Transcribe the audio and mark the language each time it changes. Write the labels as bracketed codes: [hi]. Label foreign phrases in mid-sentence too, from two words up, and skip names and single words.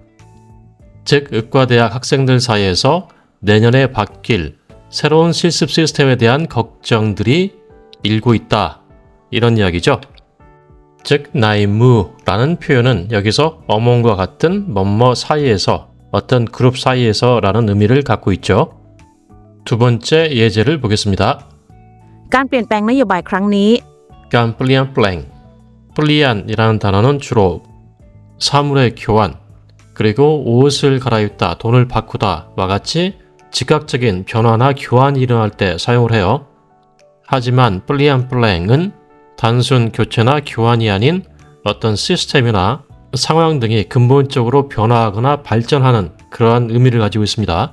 [ko] 즉 의과대학 학생들 사이에서 내년에 바뀔 새로운 실습 시스템에 대한 걱정들이 일고 있다 이런 이야기죠. 즉 나이무라는 표현은 여기서 어몽과 같은 뭐뭐 사이에서 어떤 그룹 사이에서 라는 의미를 갖고 있죠. 두 번째 예제를 보겠습니다. [th] การเปลี่ยนแปลงนโยบายครั้งนี้ [ko] 깜플리안 플랭 플리안이라는 단어는 주로 사물의 교환 그리고 옷을 갈아입다, 돈을 바꾸다와 같이 즉각적인 변화나 교환이 일어날 때 사용을 해요. 하지만 플리안 플랭은 단순 교체나 교환이 아닌 어떤 시스템이나 상황 등이 근본적으로 변화하거나 발전하는 그러한 의미를 가지고 있습니다.